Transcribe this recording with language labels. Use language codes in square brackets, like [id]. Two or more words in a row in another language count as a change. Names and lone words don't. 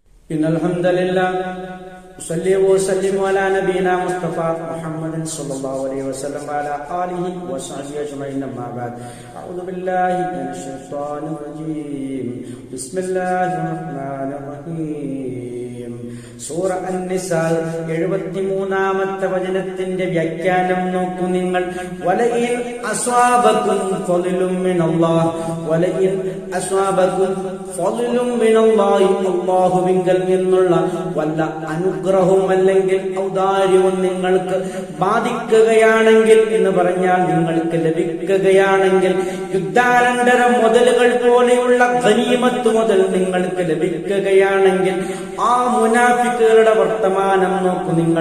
[ar] إن الحمد لله أصلي وأسلم على نبينا مصطفى محمد صلى الله عليه وسلم وعلى آله وصحبه أجمعين أما بعد أعوذ بالله من الشيطان الرجيم بسم الله الرحمن الرحيم [ml] സൂറ അൻ-നിസാ 73-ാമത്തെ വചനത്തിന്റെ വ്യാഖ്യാനം നോക്കൂ നിങ്ങൾ. [ar] ولئن أصابكم فضل من الله ولئن أصابكم فضل من الله [ml] അല്ലാഹുവിങ്കൽ നിന്നുള്ള വല്ല അനുഗ്രഹവും അല്ലെങ്കിൽ ഔദാര്യവും നിങ്ങൾക്ക് ബാധിക്കുകയാണെങ്കിൽ എന്ന് പറഞ്ഞാൽ നിങ്ങൾക്ക് ലഭിക്കുകയാണെങ്കിൽ യുദ്ധാനന്തര മുതലുകൾ പോലെയുള്ള ഗനീമത്ത് മുതൽ നിങ്ങൾക്ക് ലഭിക്കുകയാണെങ്കിൽ ആ മുനാഫിക്കുകളുടെ വർത്തമാനം നോക്കൂ നിങ്ങൾ.